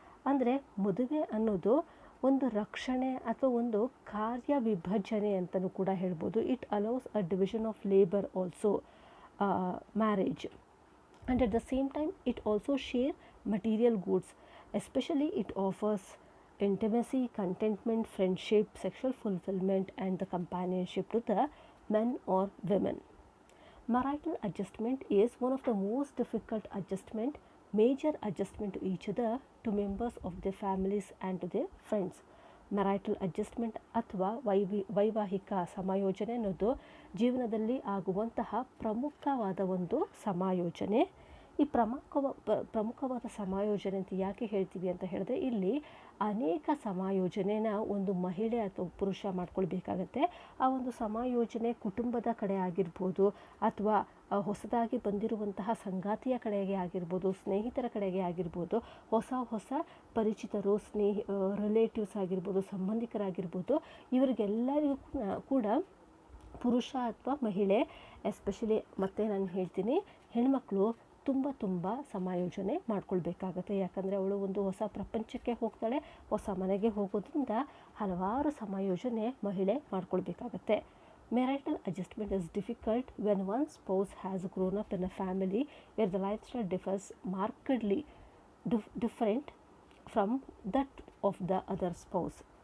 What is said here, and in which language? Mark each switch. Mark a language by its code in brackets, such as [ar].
[kn] ಅಂದರೆ ಮದುವೆ ಅನ್ನೋದು ಒಂದು ರಕ್ಷಣೆ ಅಥವಾ ಒಂದು ಕಾರ್ಯ ವಿಭಜನೆ ಅಂತಲೂ ಕೂಡ ಹೇಳ್ಬೋದು. [en] It allows a division of labour also, marriage. And at the same time it also share material goods, especially it offers intimacy, contentment, friendship, sexual fulfillment, and the companionship to the men or women. Marital adjustment is one of the most difficult adjustment, major adjustment to each other, to members of their families and to their friends. [kn] ಮ್ಯಾರೈಟಲ್ adjustment ಅಥವಾ ವೈವಾಹಿಕ ಸಮಾಯೋಜನೆ ಅನ್ನೋದು ಜೀವನದಲ್ಲಿ ಆಗುವಂತಹ ಪ್ರಮುಖವಾದ ಒಂದು ಸಮಾಯೋಜನೆ. ಈ ಪ್ರಮುಖವಾದ ಸಮಾಯೋಜನೆ ಅಂತ ಯಾಕೆ ಹೇಳ್ತೀವಿ ಅಂತ ಹೇಳಿದ್ರೆ, ಇಲ್ಲಿ ಅನೇಕ ಸಮಾಯೋಜನೆನ ಒಂದು ಮಹಿಳೆ ಅಥವಾ ಪುರುಷ ಮಾಡ್ಕೊಳ್ಬೇಕಾಗತ್ತೆ. ಆ ಒಂದು ಸಮಾಯೋಜನೆ ಕುಟುಂಬದ ಕಡೆ ಆಗಿರ್ಬೋದು, ಅಥವಾ ಹೊಸದಾಗಿ ಬಂದಿರುವಂತಹ ಸಂಗಾತಿಯ ಕಡೆಗೆ ಆಗಿರ್ಬೋದು, ಸ್ನೇಹಿತರ ಕಡೆಗೆ ಆಗಿರ್ಬೋದು, ಹೊಸ ಪರಿಚಿತರು, ರಿಲೇಟಿವ್ಸ್ ಆಗಿರ್ಬೋದು, ಸಂಬಂಧಿಕರಾಗಿರ್ಬೋದು, ಇವರಿಗೆಲ್ಲರಿಗೂ ಕೂಡ ಪುರುಷ ಅಥವಾ ಮಹಿಳೆ, ಎಸ್ಪೆಷಲಿ ಮತ್ತೆ ನಾನು ಹೇಳ್ತೀನಿ, ಹೆಣ್ಮಕ್ಳು ತುಂಬ ಸಮಾಯೋಜನೆ ಮಾಡ್ಕೊಳ್ಬೇಕಾಗತ್ತೆ. ಯಾಕಂದರೆ ಅವಳು ಒಂದು ಹೊಸ ಪ್ರಪಂಚಕ್ಕೆ ಹೋಗ್ತಾಳೆ, ಹೊಸ ಮನೆಗೆ ಹೋಗೋದ್ರಿಂದ ಹಲವಾರು ಸಮಾಯೋಜನೆ ಮಹಿಳೆ ಮಾಡ್ಕೊಳ್ಬೇಕಾಗತ್ತೆ. [en] Marital adjustment is difficult when one spouse has grown up in a family where the lifestyle differs markedly different from that of the other spouse.